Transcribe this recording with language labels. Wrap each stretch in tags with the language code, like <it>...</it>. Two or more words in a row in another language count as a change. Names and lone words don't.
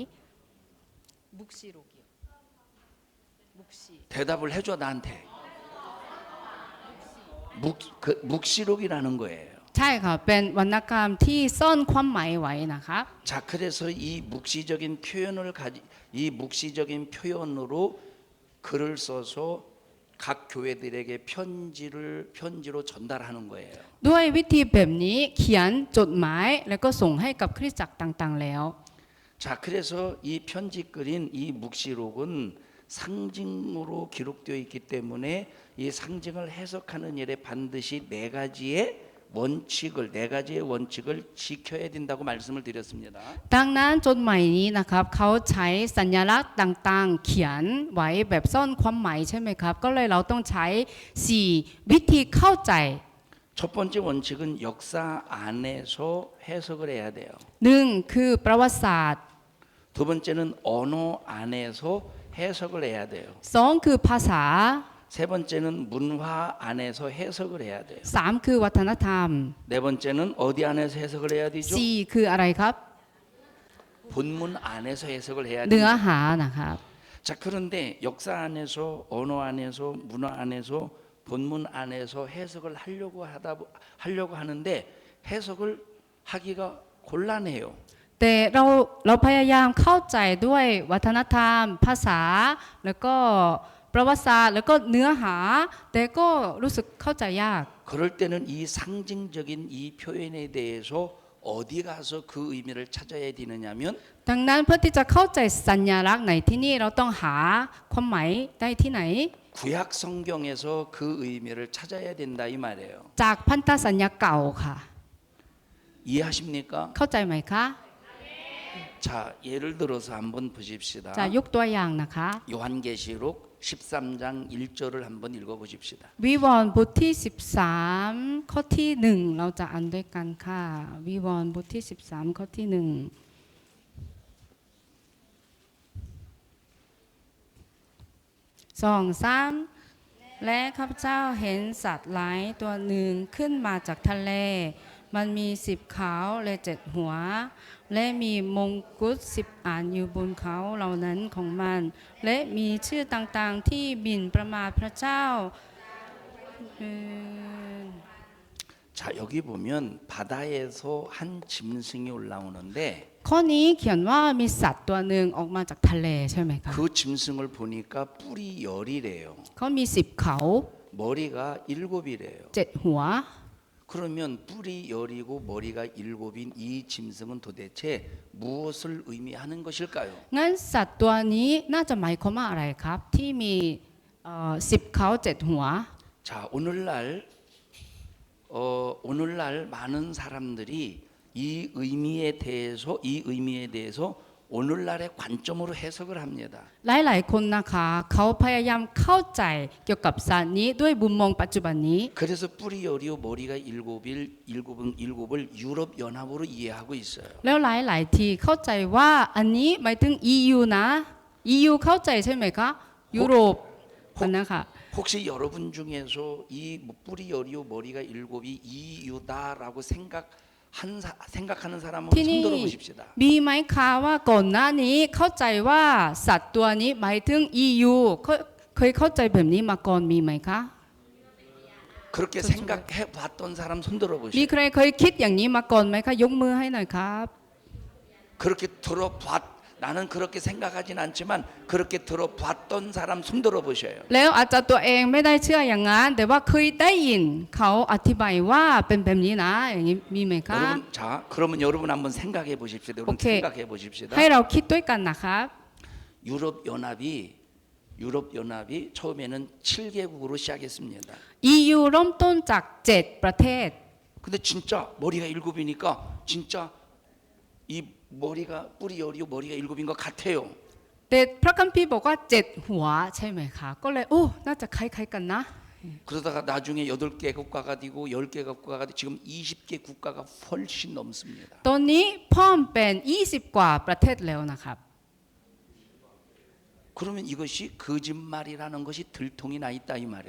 <ko>대답을 해줘 나한테. 묵시록이라는 거예요.</ko> <th>ใช่ค่ะเป็นวรรณกรรมที่ซ่อนความหมายไว้นะครับ</th> <ko>자 그래서 이 묵시적인 표현으로 글을 써서 각 교회들에게 편지로 전달하는 거예요.</ko> <th>ด้วยวิธีแบบนี้เขียนจดหมายแล้วก็ส่งให้กับคริสตจักรต่างๆแล้ว</th> <ko>자 그래서 이 편지글인 이 묵시록은 상징으로 기록되어 있기 때문에 이 상징을 해석하는 일에 반드시 네 가지의 원칙을 지켜야 된다고 말씀을 드렸습니다.</ko> <th>ดังนั้นจดหมายนี้นะครับเขาใช้สัญลักษณ์ต่างๆ เขียนไว้แบบซ่อนความหมายใช่ไหมครับก็เลยเราต้องใช้4วิธีเข้าใจ</th> <ko>첫 번째 원칙은 역사 안에서 해석을 해야 돼요.</ko> <th>1 คือประวัติศาสตร์</th> <ko>두 번째는 언어 안에서 해석을 해야 돼요.</ko> <th>2 คือภาษา</th> <ko>세 번째는 문화 안에서 해석을 해야 돼요.</ko> <th>3 คือวัฒนธรรม</th> <ko>네 번째는 어디 안에서 해석을 해야 되죠?</ko> <th>4 คืออะไรครับ</th> <ko>본문 안에서 해석을 해야</ko> <th>เนื้อ</th> <ko>돼요.</ko> <th>หานะครับ</th> <ko>자 그런데 역사 안에서 언어 안에서 문화 안에서 본문 안에서 해석을 하려고 하는데 해석을 하기가 곤란해요.</ko> <th>แต่เราพยายามเข้าใจด้วยวัฒนธรรม ภาษา แล้วก็ประวัติศาสตร์แล้วก็เนื้อหา แต่ก็รู้สึกเข้าใจยาก</th> <ko>그럴 때는 이 상징적인 이 표현에 대해서 어디 가서 그 의미를 찾아야 되느냐면</ko> <th>ดังนั้นเพื่อที่จะเข้าใจสัญลักษณ์ในที่นี่เราต้องหาความหมายได้ที่ไหน</th> <ko>구약 성경에서 그 의미를 찾아야 된다 이 말이에요.</ko> <th>จากพันธสัญญาเก่าค่ะ</th> <ko>이해하십니까?</ko> <th>เข้าใจไหมคะ</th> <ko>자 예를 들어서 한번 보십시다.</ko> <th>จะยกตัวอย่างนะคะ</th> <ko>요한계시록 13장 1절을 한번 읽어보십시다.</ko> <th>วิวรณ์บทที่13ข้อที่1เราจะอ่านด้วยกันค่ะวิวรณ์บทที่13ข้อที่1 2-3 และข้าพเจ้าเห็นสัตว์หลายตัวหนึ่งขึ้นมาจากทะเลมันมี10เขาและ7หัวและมีมงกุฎ10 อันอยู่บนเขาเหล่านั้นของมันและมีชื่อต่างๆที่บินประมาทพระเจ้า</th> <ko>자 여기 보면 바다에서 한 짐승이 올라오는데</ko> <th>ข้อนี้เขียนว่ามีสัตว์ตัวหนึ่งออกมาจากทะเลใช่ไหมคะ</th> <ko>그 짐승을 보니까 뿔이 10이래요.</ko> <th>เขามี10เขา</th> <ko>머리가 7이래요.</ko> <th>7 หัว</th> <ko>그러면 뿔이 10이고 머리가 7인 이 짐승은 도대체 무엇을 의미하는 것일까요?</ko> <th>งั้นสัตว์ตัวนี้น่าจะหมายความว่าอะไรครับ ที่มี10เขา7หัว</th> <ko>자 오늘날 많은 사람들이 이 의미에 대해서 오늘날의 관점으로 해석을 합니다.</ko> <th>หลายๆคนนะคะเขาพยายามเข้าใจเกี่ยวกับสัตว์นี้ด้วยมุมมองปัจจุบันนี้</th> <ko>그래서 뿔이 10이고 머리가 7을 유럽 연합으로 이해하고 있어요.</ko> <th>แล้วหลายๆทีเข้าใจว่าอันนี้หมายถึง EU นะ EU เข้าใจใช่ไหมคะยุโรปคนนะคะ</th> <ko>혹시 여러분 중에서 이 뿔이 10이고 머리가 7이 EU다라고 생각하는 사람은</ko> <th>ที่นี่</th> <ko>손들어 보십시다.</ko> <th>มีไหมคะว่าก่อนหน้านี้เข้าใจว่าสัตว์ตัวนี้หมายถึง EU เคยเข้าใจแบบนี้มาก่อนมีไหมคะ</th> <ko>그렇게 생각해 봤던 사람 손들어</ko> <th>มี</th> <ko>보시죠.</ko> <th>ใครเคยคิดอย่างนี้มาก่อนไหมคะยกมือให้หน่อยครับ</th> <ko>그렇게 나는 그렇게 생각하진 않지만 그렇게 들어봤던 사람 손 들어 보셔요. แล้วอาจจะตัวเองไม่ได้เชื่ออย่างนั้นแต่ว่าเคยได้ยินเขาอธิบายว่าเป็นแบบนี้นะอย่างนี้มีไหมคะ 여러분, 자, 그러면 여러분 한번 생각해 보십시오. 여러분 오케이. 생각해 보십시다.</ko> <th>ให้เราคิดด้วยกันนะครับ</th> <ko>유럽 연합이 처음에는 7개국으로 시작했습니다.</ko> <th>EU เริ่มต้นจาก 7 ประเทศ</th> <ko>근데 진짜 머리가 7이니까 진짜 이 머리가 뿌리 열이고 머리가 7인 것 같아요.</ko> <th>แต่พระคัมภีร์บอกว่า 7 หัวใช่ไหมคะก็เลยโอ้น่าจะคล้ายๆกันนะ</th> <ko>그러다가 나중에 8개 국가가 되고 10개 국가가 되고 지금 20개 국가가 훨씬 넘습니다.</ko> <th>ตอนนี้เพิ่มเป็น 20 กว่าประเทศแล้วนะครับ</th> <ko>그러면 이것이 거짓말이라는 것이 들통이 나 있다 이 말이에요.</ko>